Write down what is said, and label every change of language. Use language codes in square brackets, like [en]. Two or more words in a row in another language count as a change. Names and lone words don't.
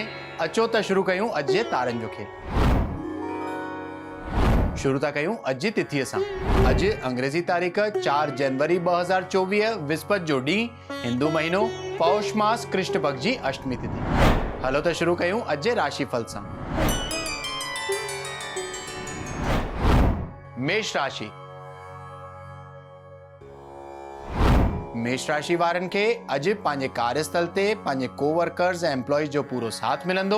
[sd] अचो त शुरू कयूं अॼु जे तारनि जो खेल। शुरू था कयूं अॼु जी तिथीअ सां। अॼु अंग्रेज़ी तारीख़ 4 जनवरी 2024 विस्पति जो ॾींहुं, हिंदू महीनो पौष मास कृष्ण पक्ष जी अष्टमी तिथि। हलो त शुरू कयूं अॼु जे राशिफल सां। मेष राशि। मेष राशि वारनि खे अॼु पंहिंजे कार्यस्थल ते पंहिंजे कोवर्कर्स ऐं एम्प्लॉइज जो पूरो साथ मिलंदो।